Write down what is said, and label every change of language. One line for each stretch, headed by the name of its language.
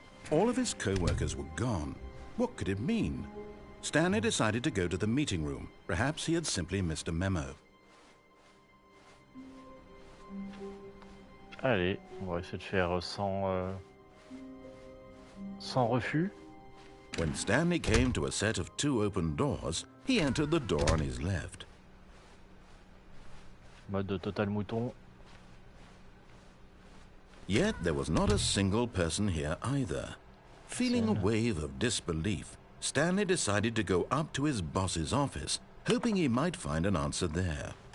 English: All of his co-workers were gone. What could it mean? Stanley decided to go to the meeting room. Perhaps he had simply missed a memo.
French: Allez, on va essayer de faire sans refus.
English: When Stanley came to a set of 2 open doors, he entered the door on his left.
French: Mode total mouton.
English: Yet there was not a single person here either. Feeling a wave of disbelief, Stanley decided to go up to his boss's office, hoping he might find an answer there.